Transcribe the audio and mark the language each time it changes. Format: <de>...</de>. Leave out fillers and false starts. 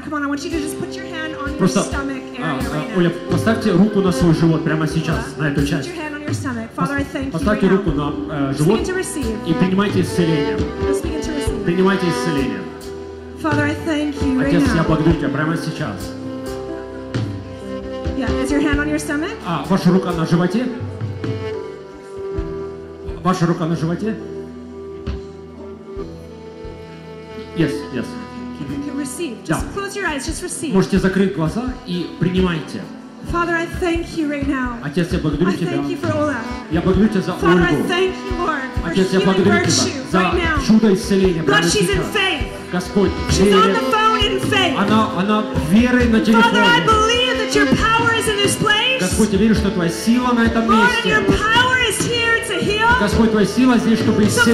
<en>Come on, I want you to just put your hand on your stomach area right now.</en> <ru>Оля, поставьте руку на свой живот прямо сейчас, на эту часть.</ru> <en>Put your hand on your stomach. Father, I thank you.</en> <ru>Поставьте руку на живот.</ru> <en>Just begin to receive.</en> <ru>И принимайте исцеление.</ru> <en>Just begin to receive.</en> <ru>Принимайте исцеление.</ru> <en>Father, I thank you right</en> <ru>Отец,</ru> <en>now.</en> <ru>Я благодарю тебя прямо сейчас.</ru> <en>Yeah, is your hand on your stomach?</en> <ru>А, ваша рука на животе? Ваша рука на животе?</ru> <en>Yes, yes. You receive. Just yeah. Close your eyes, just receive.</en> <ru>Можете закрыть глаза и принимайте.</ru> <en>Father, I thank you right now.</en> <ru>Отец, я благодарю тебя.</ru> <en>I thank you for Ola.</en> <ru>Я благодарю тебя за Ольгу.</ru> <en>Father, I thank you, Lord,</en> <ru>Отец, я благодарю тебя</ru> <en>right</en> <ru>за</ru> <en>now.</en> <ru>Чудо исцеления.</ru> <en>God, she's in faith.</en> <ru>Господь,</ru> <en>she's on the phone in faith.</en> <ru>Она верой на телефоне.</ru> <en>Father, I believe that your power is in this place.</en> <ru>Господь, я верю, что твоя сила на этом</ru> <en>Lord,</en> <ru>месте.</ru> <en>Your power is here to heal.</en> <ru>Господь, твоя сила здесь, чтобы исцелить.</ru>